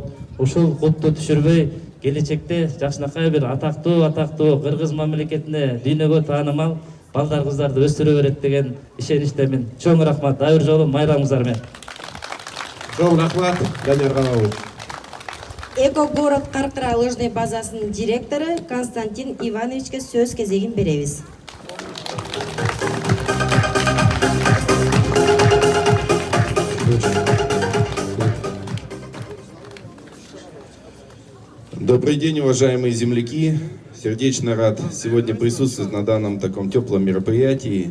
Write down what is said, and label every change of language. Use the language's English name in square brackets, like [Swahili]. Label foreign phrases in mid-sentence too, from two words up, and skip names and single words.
[Kyrgyz] Ушул кутту түшүрбөй, келечекте жакшынакай бир атактуу кыргыз мамлекетине дүйнөгө таанымал балдар, кыздарды өстүрө берет деген ишеничтемин. Чоң рахмат. Дагы бир жолу майрамыңыздар менен. Чоң рахмат, Данияр Калабович. Эко-город Каркыра лыжный базасынын директору Константин Ивановичке сөз кезегин беребиз. [Russian] Добрый день, уважаемые земляки. Сердечно рад сегодня присутствовать на данном таком теплом мероприятии.